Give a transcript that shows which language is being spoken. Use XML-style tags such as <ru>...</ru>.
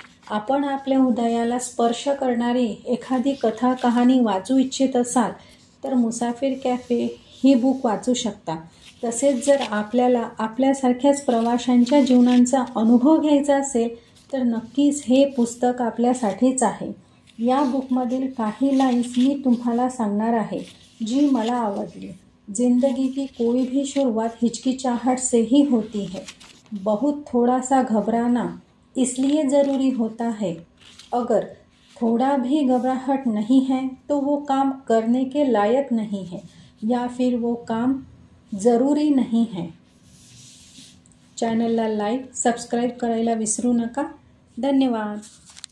<mr>आपण आपल्या हृदयाला स्पर्श करणारी एखादी कथा, कहाणी वाचू इच्छित असाल तर मुसाफिर कॅफे ही बुक वाचू शकता. तसेच जर आपल्याला आपल्यासारख्याच प्रवाशांच्या जीवनांचा अनुभव घ्यायचा असेल तर नक्कीच हे पुस्तक आपल्यासाठीच आहे. या बुकमधील काही लाईन्स मी तुम्हाला सांगणार आहे जी मला आवडली.</mr> <hi>जिंदगी की कोई भी शुरुआत हिचकिचाहट से ही होती है. बहुत थोड़ा सा घबराना इसलिए ज़रूरी होता है. अगर थोड़ा भी घबराहट नहीं है तो वो काम करने के लायक नहीं है या फिर वो काम ज़रूरी नहीं है.</hi> <mr>चॅनलला लाईक, सबस्क्राईब करायला विसरू नका. धन्यवाद.</mr>